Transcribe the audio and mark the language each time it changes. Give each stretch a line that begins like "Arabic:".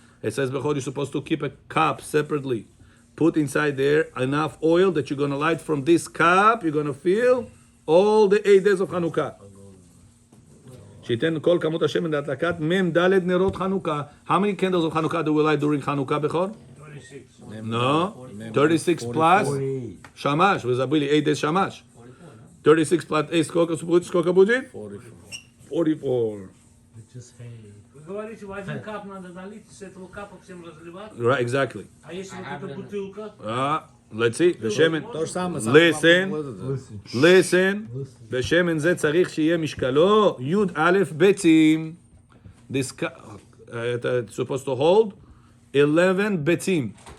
English: It says before you're supposed to keep a cup separately. Put inside there enough oil that you're going to light from this cup. You're going to fill all the 8 days of Hanukkah.
Hebrew: שייתן כל כמות השמן להדלקת מ"ד נרות חנוכה.
English: How many candles of Hanukkah do we light during Hanukkah, Bechor? 26. No. 36 plus Shamash.
Russian: Вы забыли
English: 8 days Shamash.
Russian: 36 plus 8, сколько будет? 44.
English: It's just hay.
Russian: Вы говорите, в один кап надо налить, с этого капа всем разливать.
English: Right, exactly.
Russian: А если вот эта бутылка?
English: Let's see. בשמן.
Russian: то же самое.
English: Listen. Listen. Listen.
Hebrew: בשמן זה צריך שיהיה משקלו י"א ביצים.
English: This it's supposed to hold 11 ביצים.